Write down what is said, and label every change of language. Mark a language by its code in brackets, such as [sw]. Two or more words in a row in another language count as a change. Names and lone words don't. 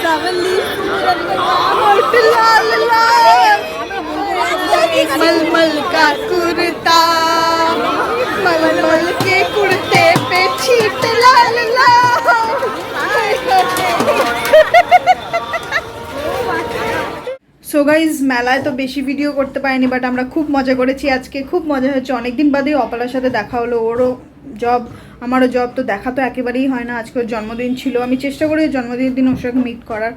[hi] काली होठ लाल लाल मलमल का कुर्ता मलमल के कुर्ते पे छीट लाल लाल [en] so guys [bn] মেলায় তো বেশি ভিডিও করতে পারিনি, বাট আমরা খুব মজা করেছি আজকে, খুব মজা হয়েছে। অনেকদিন বাদেই অপালার সাথে দেখা হলো, ওরও জব আমারও জব, তো দেখা তো একেবারেই হয় না। আজকে ওর জন্মদিন ছিল, আমি চেষ্টা করি জন্মদিনের দিন ওর সাথে মিট করার।